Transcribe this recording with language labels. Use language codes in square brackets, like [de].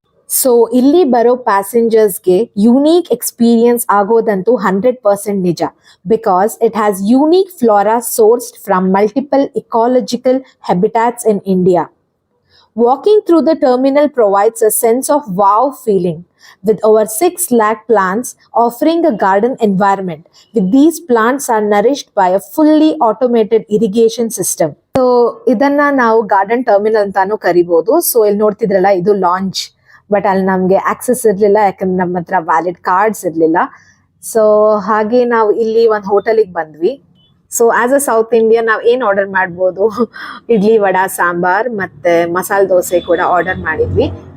[kn] So ಇಲ್ಲಿ ಬರೋ ಪ್ಯಾಸೆಂಜರ್ಸ್ಗೆ unique experience ಆಗೋದಂತೂ 100% ನಿಜ. [en] Because it has unique flora sourced from multiple ecological habitats in India. Walking through the terminal provides a sense of wow feeling with over 6 lakh plants offering a garden environment. With these plants are nourished by a fully automated irrigation system. [kn] So ಇದನ್ನ ನಾವು garden terminal ಅಂತಾನು ಕರಿಬಹುದು. So ಇಲ್ಲಿ ನೋಡ್ತಿದ್ರಲ್ಲ, ಇದು launch. But ಅಲ್ಲಿ ನಮಗೆ access ಇರಲಿಲ್ಲ, ಯಾಕಂದ್ರೆ ನಮ್ಮ ಹತ್ರ ವ್ಯಾಲಿಡ್ ಕಾರ್ಡ್ಸ್ ಇರಲಿಲ್ಲ. ಸೊ ಹಾಗೆ ನಾವು ಇಲ್ಲಿ ಒಂದು ಹೋಟೆಲಿಗೆ ಬಂದ್ವಿ. [en] so as a south Indian [kn] ನಾವು ಏನು ಆರ್ಡರ್ ಮಾಡ್ಬೋದು, ಇಡ್ಲಿ, ವಡಾ, ಸಾಂಬಾರ್ ಮತ್ತೆ ಮಸಾಲೆ ದೋಸೆ ಕೂಡ ಆರ್ಡರ್ ಮಾಡಿದ್ವಿ.